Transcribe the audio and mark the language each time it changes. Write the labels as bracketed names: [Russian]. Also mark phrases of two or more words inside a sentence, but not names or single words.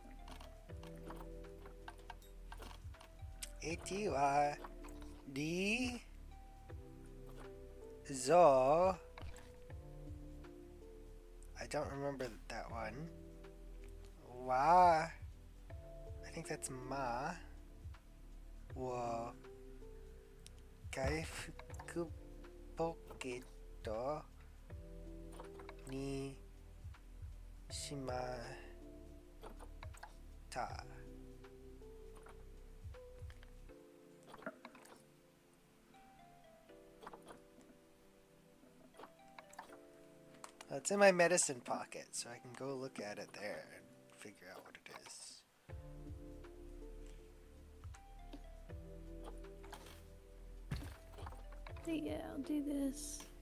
[English] A-T-Y-D Zo. I don't remember that one. Wa. I think that's Ma. Wo. [Japanese] Kaifuku poketo ni shimata. [English] It's in my medicine pocket, so I can go look at it there and figure out what it is. Yeah, I'll do this.